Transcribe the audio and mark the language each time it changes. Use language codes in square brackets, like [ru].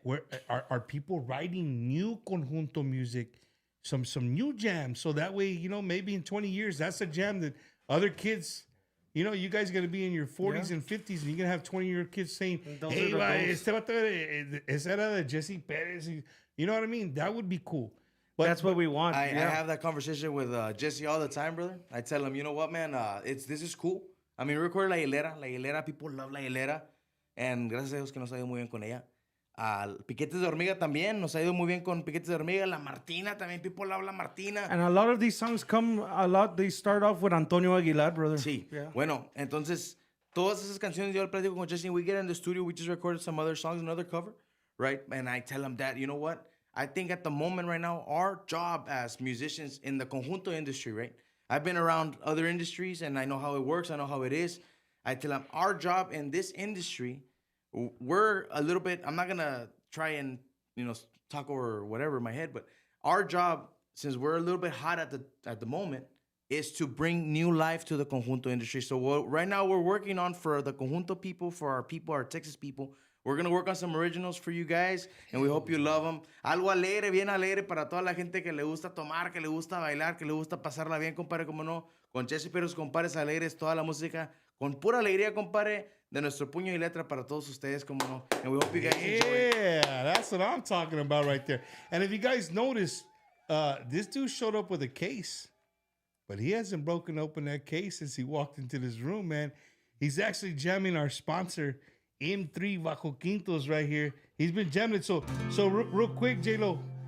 [en] Where are people writing new conjunto music, some new jams, so that way, maybe in 20 years, that's a jam that other kids, you guys are going to be in your 40s and 50s, and you're going to have 20-year-old kids saying, hey, [es] este vato, esa era de Jesse Perez. [en] You know what I mean? That would be cool. But that's what we want. I have that conversation with Jesse all the time, brother. I tell him, you know what, man? This is cool. I mean, we record La Hilera. La Hilera, people love La Hilera. [es] And gracias a Dios que nos ha ido muy bien con ella. Piquetes de Hormiga también. Nos ha ido muy bien con Piquetes de Hormiga. [en] La Martina también. People love La Martina. And a lot of these songs they start off with Antonio Aguilar, brother. [es] Sí. [en] Yeah. [es] Bueno, entonces, todas esas canciones yo le platico con Jesse. [en] We get in the studio. We just recorded some other songs, another cover. Right? And I tell him that, you know what? I think at the moment right now, our job as musicians in the conjunto industry, right? I've been around other industries and I know how it works. I know how it is. I tell them our job in this industry, we're a little bit, I'm not going to try and, talk over whatever in my head, but our job, since we're a little bit hot at the moment, is to bring new life to the conjunto industry. So right now we're working on for the conjunto people, for our people, our Texas people, we're going to work on some originals for you guys, and we hope you love them. [es] Algo alegre, bien alegre para toda la gente que le gusta tomar, que le gusta bailar, que le gusta pasarla bien, compadre, como no. Con Jesse Perez, Compadres Alegres, toda la música, con pura alegría, compadre, de nuestro puño y letra para todos ustedes, como no. [en] And we hope you guys enjoy it. Yeah, that's what I'm talking about right there. And if you guys notice, this dude showed up with a case, but he hasn't broken open that case since he walked into this room, man. He's actually jamming our sponsor, M3 Bajo Quintos, right here. He's been jamming it. So real quick, J-Lo,